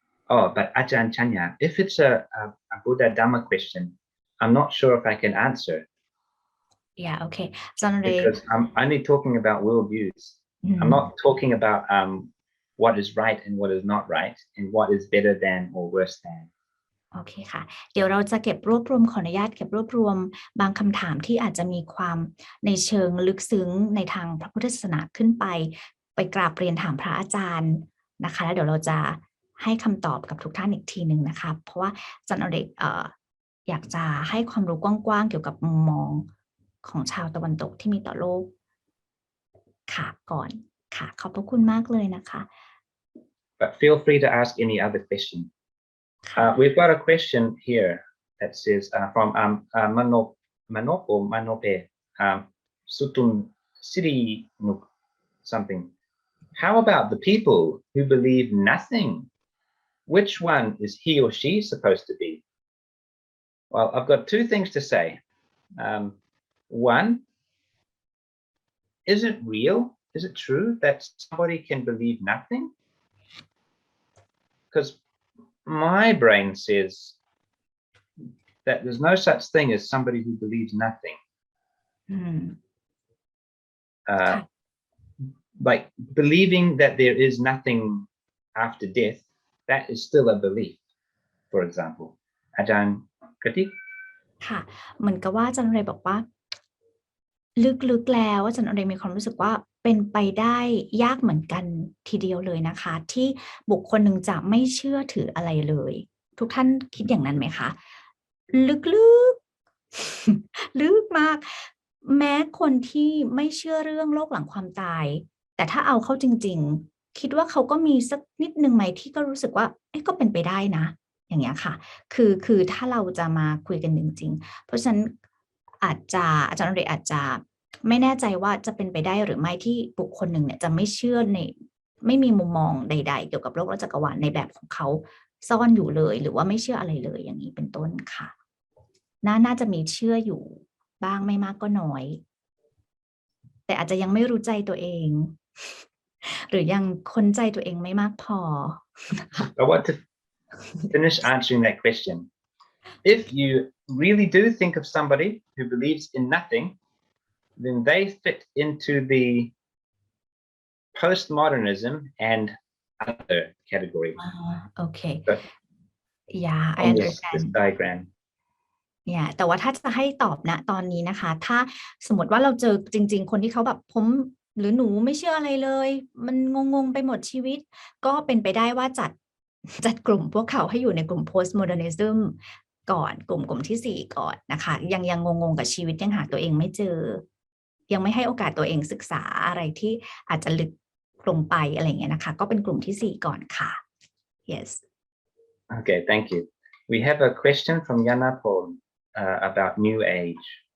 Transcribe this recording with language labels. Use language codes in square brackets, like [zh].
[en] Oh, but Ajahn Chanya, if it's a Buddha Dhamma question, I'm not sure if I can answer yeah okay Aj.Andre because I'm only talking about worldviews. I'm not talking about what is right and what is not right and what is better than or worse than. [th] โอเคค่ะเดี๋ยวเราจะเก็บรวบรวมขออนุญาตเก็บรวบรวมบางคำถามที่อาจจะมีความในเชิงลึกซึ้งในทางพระพุทธศาสนาขึ้นไปกราบเรียนถามพระอาจารย์นะคะแล้วเดี๋ยวเราจะให้คำตอบกับทุกท่านอีกทีหนึ่งนะคะเพราะว่าอาจารย์อเดกอยากจะให้ความรู้กว้างๆเกี่ยวกับมุมมองของชาวตะวันตกที่มีต่อโลกค่ะก่อนค่ะขอบพระคุณมากเลยนะคะ [en] But feel free to ask any other question. We've got a question here that says from Manop or Manope Sutun Siri Nuk something. How about the people who believe nothing? Which one is he or she supposed to be? Well, I've got two things to say. One, is it real? Is it true that somebody can believe nothing? Because my brain says that there's no such thing as somebody who believes nothing. Like believing that there is nothing after death, that is still a belief, for example. Ajahn Katik? [th] ค่ะเหมือนกับว่าอาจารย์เรย์บอกว่าลึกๆแล้วอาจารย์เรย์มีความรู้สึกว่าเป็นไปได้ยากเหมือนกันทีเดียวเลยนะคะที่บุคคลหนึ่งจะไม่เชื่อถืออะไรเลยทุกท่านคิดอย่างนั้นไหมคะ ลึกๆลึกมากแม้คนที่ไม่เชื่อเรื่องโลกหลังความตายแต่ถ้าเอาเข้าจริงๆคิดว่าเขาก็มีสักนิดนึงไหมที่ก็รู้สึกว่าก็เป็นไปได้นะอย่างเงี้ยค่ะคือถ้าเราจะมาคุยกันจริงๆเพราะฉะนั้น อาจารย์เรย์อาจจะไม่แน่ใจว่าจะเป็นไปได้หรือไม่ที่บุคคลหนึ่งเนี่ยจะไม่เชื่อในไม่มีมุมมองใดๆเกี่ยวกับโลกและจักรวาลในแบบของเขาซ่อนอยู่เลยหรือว่าไม่เชื่ออะไรเลยอย่างนี้เป็นต้นค่ะน่าจะมีเชื่ออยู่บ้างไม่มากก็น้อยแต่อาจจะยังไม่รู้ใจตัวเองหรือยังค้นใจตัวเองไม่มากพอ [en] I want to finish answering that question. If you really do think of somebody who believes in nothing, then they fit into the postmodernism and other category. Okay. So, yeah, I understand. This diagram. [th] แต่ว่าถ้าจะให้ตอบนะตอนนี้นะคะถ้าสมมติว่าเราเจอจริงๆคนที่เขาแบบผมหรือหนูไม่เชื่ออะไรเลยมันงงๆไปหมดชีวิตก็เป็นไปได้ว่าจัดกลุ่มพวกเขาให้อยู่ในกลุ่ม postmodernism ก่อนกลุ่มที่4ก่อนนะคะยังงงๆกับชีวิตยังหาตัวเองไม่เจอยังไม่ให้โอกาสตัวเองศึกษาอะไรที่อาจจะลึกลงไปอะไรอย่างเงี้ยนะคะก็เป็นกลุ่มที่4ก่อนค่ะ yes [en] Okay, thank you. We have a question from Yana Paul about New Age.